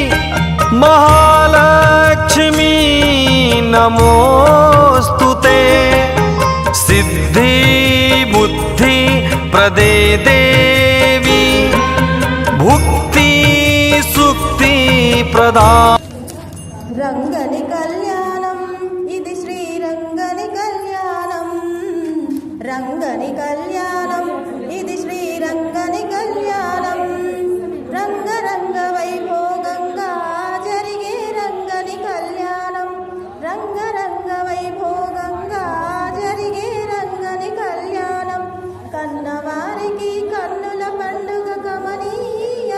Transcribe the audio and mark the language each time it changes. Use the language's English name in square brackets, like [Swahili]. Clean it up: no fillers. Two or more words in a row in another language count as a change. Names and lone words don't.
[Sanskrit] महालक्ष्मी नमोस्तुते। सिद्धि बुद्धि प्रदे देवी भुक्ति सुक्ति प्रदान। [Telugu] రంగని కళ్యాణం ఇది శ్రీరంగని కళ్యాణం రంగని కళ్యాణం ఇది శ్రీరంగని కళ్యాణం రంగరంగ వైభోగంగా జరిగే రంగని కళ్యాణం రంగరంగ వైభోగంగా జరిగే రంగని కళ్యాణం కన్నవారికి కన్నుల పండుగ కమనీయ